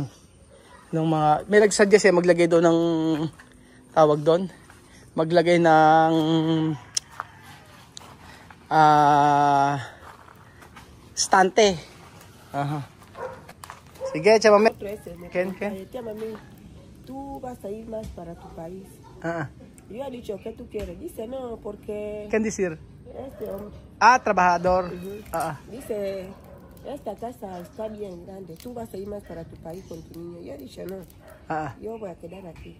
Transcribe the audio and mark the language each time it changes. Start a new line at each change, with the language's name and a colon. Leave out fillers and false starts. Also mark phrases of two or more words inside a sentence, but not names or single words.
Filipino: Ng mga, may nagsuggest eh, maglagay doon ng, tawag doon, maglagay ng, stante. Ajá. Sige, Chamame. Ken.
Spanish: Chamame, tú vas a ir más para tu país. Yo he dicho que tú quieres. Dice no, porque... ¿Qué decir? Este hombre. Trabajador. Dice, esta casa está bien grande. Tú vas a ir más para tu país con tu niño. Yo he dicho no. Yo voy a quedar aquí.